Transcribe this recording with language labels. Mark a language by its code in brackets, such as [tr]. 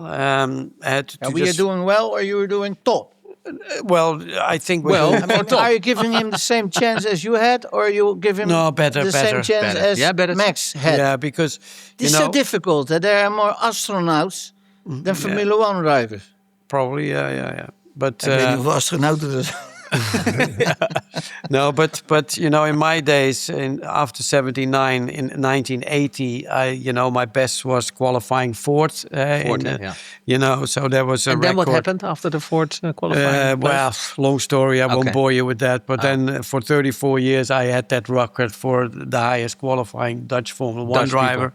[en] We are doing well, or you are doing top? Well, I think are you giving him the same chance as you had, or you give him the same chance as Max had? Yeah, because this is so difficult. There are more astronauts than Formula One drivers. Probably, yeah. But [nl] ik weet niet hoeveel astronauten er zijn. [en] No, but in my days, after 79, in 1980, my best was qualifying fourth. So there was a and record. then what happened after the fourth qualifying? Well, long story. I won't bore you with that. But then for 34 years, I had that record for the highest qualifying Dutch Formula One driver.